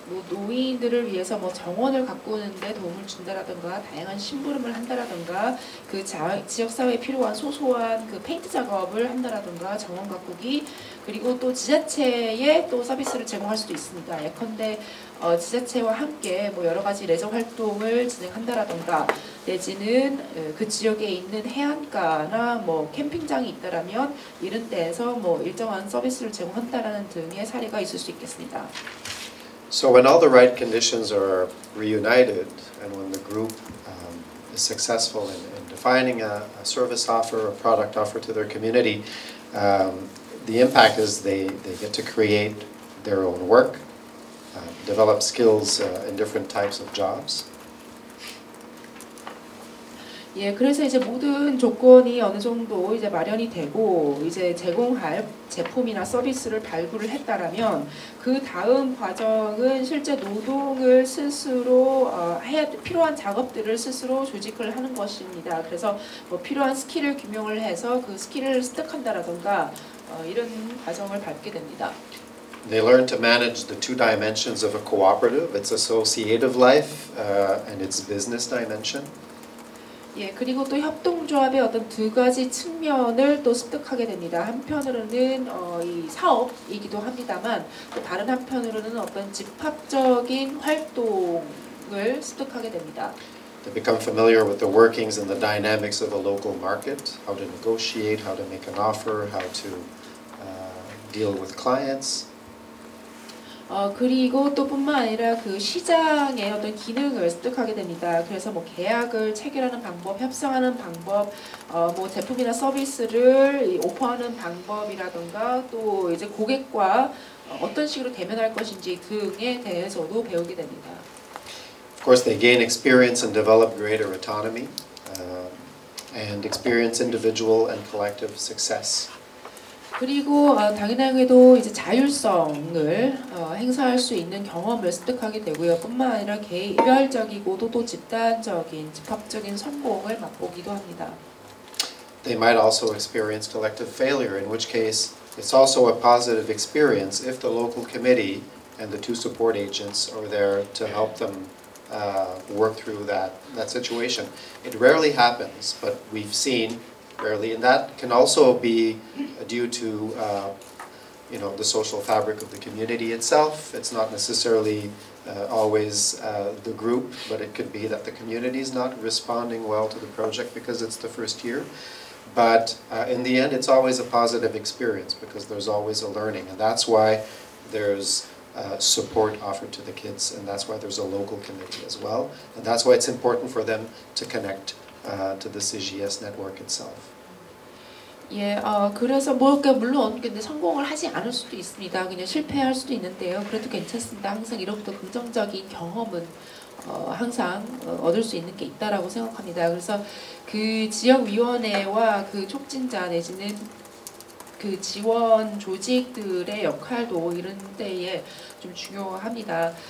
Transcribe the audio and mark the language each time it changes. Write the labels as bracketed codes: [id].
[ko] 노인들을 위해서 뭐 정원을 가꾸는데 도움을 준다라든가 다양한 심부름을 한다라든가 그 지역 사회에 필요한 소소한 그 페인트 작업을 한다라든가 정원 가꾸기 그리고 또 지자체에 또 서비스를 제공할 수도 있습니다. 예컨대 지자체와 함께 뭐 여러 가지 레저 활동을 진행한다라든가 내지는 그 지역에 있는 해안가나 뭐 캠핑장이 있다라면 이런 데에서 뭐 일정한 서비스를 제공한다라는 등의 사례가 있을 수 있겠습니다. [en] So when all the right conditions are reunited and when the group is successful in defining a service offer, a product offer to their community, the impact is they get to create their own work, develop skills in different types of jobs. [ko] 예, 그래서 이제 모든 조건이 어느 정도 이제 마련이 되고 이제 제공할 제품이나 서비스를 발굴을 했다라면 그 다음 과정은 실제 노동을 스스로 해야 필요한 작업들을 스스로 조직을 하는 것입니다. 그래서 뭐 필요한 스킬을 규명을 해서 그 스킬을 습득한다라던가 이런 과정을 밟게 됩니다. [en] They learn to manage the two dimensions of a cooperative, its associative life and its business dimension. [ko] 예, 그리고 또 협동조합의 어떤 두 가지 측면을 또 습득하게 됩니다. 한편으로는 이 사업이기도 합니다만 또 다른 한편으로는 어떤 집합적인 활동을 습득하게 됩니다. [en] They become familiar with the workings and the dynamics of a local market, how to negotiate, how to make an offer, how to deal with clients. [ko] 그리고 또 뿐만 아니라 그 시장의 어떤 기능을 습득하게 됩니다. 그래서 뭐 계약을 체결하는 방법, 협상하는 방법, 뭐 제품이나 서비스를 오퍼하는 방법이라던가 또 이제 고객과 어떤 식으로 대면할 것인지 등에 대해서도 배우게 됩니다. [en] Of course, they gain experience and develop greater autonomy and experience individual and collective success. [ko] 그리고 당연하게도 이제 자율성을 행사할 수 있는 경험을 습득하게 되고요. 뿐만 아니라 개별적이고도 또 집단적인 집합적인 성공을 맛보기도 합니다. [en] They might also experience collective failure, in which case it's also a positive experience if the local committee and the two support agents are there to help them work through that situation. It rarely happens, but we've seen rarely, and that can also be due to the social fabric of the community itself. It's not necessarily always the group, but it could be that the community is not responding well to the project because it's the first year. But in the end, it's always a positive experience because there's always a learning, and that's why there's support offered to the kids, and that's why there's a local committee as well, and that's why it's important for them to connect to the CGS network itself. [ko] 예, 그래서 뭐 물론 근데 성공을 하지 않을 수도 있습니다. 그냥 실패할 수도 있는데요. 그래도 괜찮습니다. 항상 이로부터 긍정적인 경험은 항상 얻을 수 있는 게 있다라고 생각합니다. 그래서 그 지역위원회와 그 촉진자 내지는 그 지원 조직들의 역할도 이런 때에 좀 중요합니다.